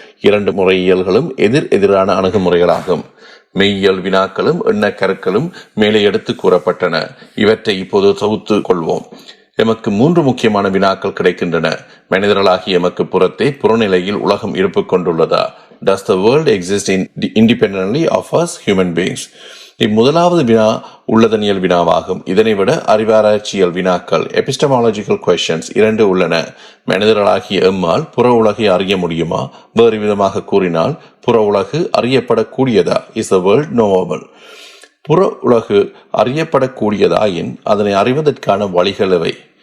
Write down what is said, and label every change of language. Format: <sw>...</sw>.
<ta>இரண்டு முறையியல்களும் எதிரான அணுகுமுறைகளாகும். மெய்யியல் வினாக்களும் எண்ணக்கருக்களும் மேலே எடுத்து கூறப்பட்டன. இவற்றை இப்போது தொகுத்து கொள்வோம். எமக்கு 3 முக்கியமான வினாக்கள் கிடைக்கின்றன. மனிதர்களாகிய எமக்கு புறத்தே புறநிலையில் உலகம் இருப்பு கொண்டுள்ளதா?</ta> <en>Does the world exist independently of us human beings?</en> <ta>இம்முதலாவது வினா உள்ளதனியல் வினாவாகும். இதனை விட அறிவாராய்ச்சியல் வினாக்கள் எபிஸ்டமாலஜிக்கல் questions 2 உள்ளன. மனிதர்களாகிய எம்மால் புற உலகை அறிய முடியுமா? வேறு விதமாக கூறினால், புற உலகு அறியப்படக்கூடியதா?</ta> <en>Is the world knowable?</en> <ta>புற உலகு அறியப்படக்கூடியதாயின் அதனை அறிவதற்கான வழிகள் எவை?</ta>